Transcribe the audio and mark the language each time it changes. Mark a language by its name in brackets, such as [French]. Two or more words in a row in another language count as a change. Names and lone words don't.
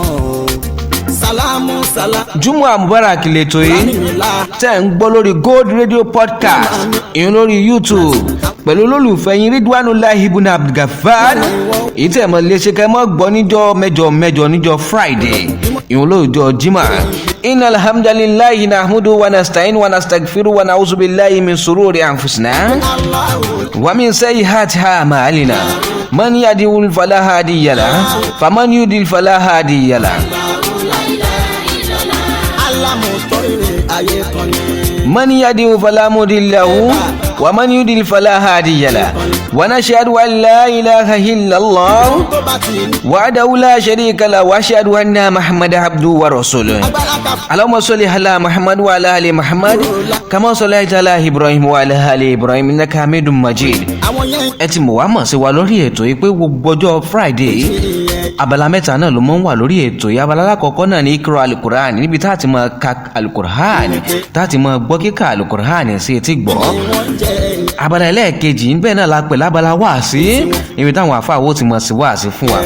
[Arabic] جمعة مبارك [Yoruba] lètò yìí tẹ́ ń gbọ́ lórí Gold Radio Podcast ìyẹn lórí YouTube pẹ̀lú olólùfẹ́ yín ridwanulahi ibn Abdul gafar èyí tẹ́ mọ̀ lè ṣe kẹ́ mọ́ gbọ́ níjọ́ mẹ́jọ níjọ́ Friday ìyẹn lóòjọ́ Jímọ̀. [Arabic] إن الحمد لله نحمد ونستعين ونستغفر ونعوذ بالله من شرور أنفسنا ومن سيئات أعمالنا من يهده فلا هادي له فمن يضلل فلا هادي له. من يهده فلا مضل له ومن يضلل فلا هادي له ونشهد أن لا إله إلا الله وحده لا شريك له وأشهد أن محمدا عبده ورسوله اللهم صل على محمد وعلى آل محمد كما صليت على إبراهيم وعلى آل إبراهيم إنك حميد مجيد. [Yoruba] ẹ ti mọ̀ wá mọ̀ sí wa lórí ètò yìí pé gbogbo ọjọ́ Friday abala mẹ́ta náà ló mọ́ ń wà lórí ètò yìí. abala alákọ̀ọ́kọ́ náà ní [Arabic] إقراء القرآن [Yoruba] níbi tá a ti máa ka alukur'an tá a ti máa gbọ́ kíkà alukur'an sí etí gbọ́. abala ẹlẹ́ẹ̀kejì níbẹ̀ náà la pè lábala wáàsí níbi táwọn àfáàwò ti máa sí wáàsí fún wa.